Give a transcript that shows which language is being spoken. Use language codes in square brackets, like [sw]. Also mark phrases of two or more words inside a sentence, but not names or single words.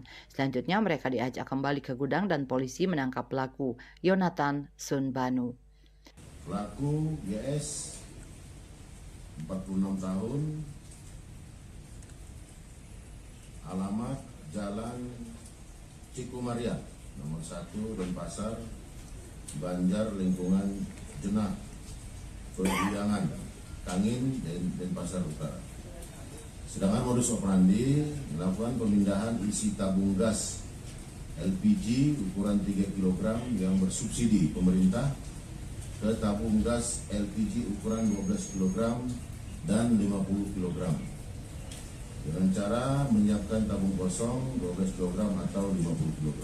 [id] Selanjutnya mereka diajak kembali ke gudang dan polisi menangkap pelaku, Yonatan Sunbanu. Pelaku GS 46 tahun, alamat Jalan Cikumaria, nomor 1 Denpasar, Banjar, lingkungan Jenah, Perbiangan, Kangin, Denpasar Utara. Sedangkan modus operandi melakukan pemindahan isi tabung gas LPG ukuran 3 kg yang bersubsidi pemerintah ke tabung gas LPG ukuran 12 kg dan 50 kg dengan cara menyiapkan tabung kosong 12 kg atau 50 kg.